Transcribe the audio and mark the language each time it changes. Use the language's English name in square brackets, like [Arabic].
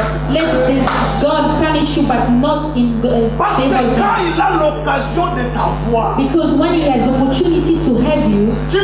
[English] Let God punish you, but not in [French] Parce que quand il a l'occasion de t'avoir, [English] because when he has opportunity to have you,